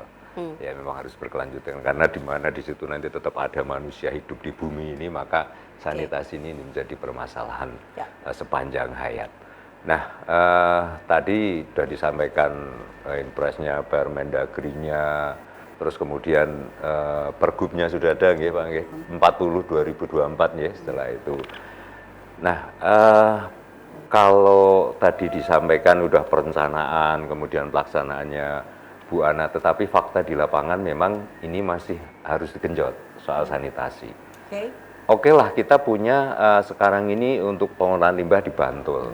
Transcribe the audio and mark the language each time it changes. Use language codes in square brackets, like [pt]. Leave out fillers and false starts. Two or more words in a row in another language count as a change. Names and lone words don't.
[id] Ya memang harus berkelanjutan karena di mana di situ nanti tetap ada manusia hidup di bumi ini, maka sanitasi ini menjadi permasalahan sepanjang hayat. Nah, tadi sudah disampaikan impresnya, Permendagrinya, terus kemudian pergubnya sudah ada, nggih Pak, nggih, 40 2024 ya setelah itu. Nah, kalau tadi disampaikan sudah perencanaan, kemudian pelaksanaannya Bu Ana, tetapi fakta di lapangan memang ini masih harus digenjot soal sanitasi. Oke lah, kita punya sekarang ini untuk pengolahan limbah di Bantul.